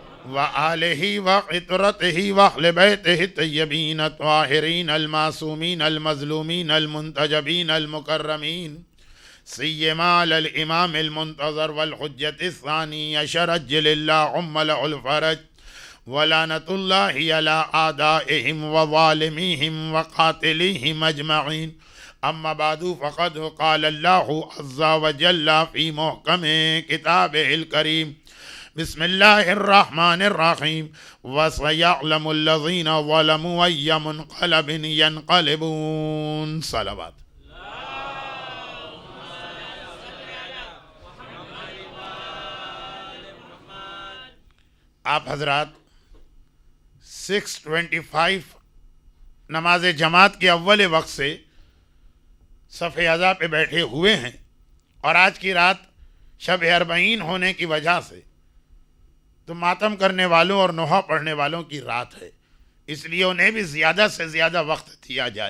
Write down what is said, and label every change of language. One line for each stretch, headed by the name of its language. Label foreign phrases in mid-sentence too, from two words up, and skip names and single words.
Arabic: وآله وعترته وأهل بيته الطيبين الطاهرين المعصومين المظلومين المنتجبين المكرمين سيما الإمام المنتظر والحجة الثاني عشر عجل الله له الفرج ولعنة الله على أعدائهم وظالميهم وقاتليهم أجمعين. أما بعد فقد قال الله عز وجل في محكم كتابه الكريم بسم الله الرحمن الرحيم وسيعلم الذين ظلموا أي منقلب ينقلبون. صلوات.
Urdu: آپ حضرات 625 نماز جماعت کے اول وقت سے صف عزا پہ بیٹھے ہوئے ہیں اور آج کی رات شب اربعین ہونے کی وجہ سے تو ماتم کرنے والوں اور نوحہ پڑھنے والوں کی رات ہے، اس لیے انہیں بھی زیادہ سے زیادہ وقت دیا جائے.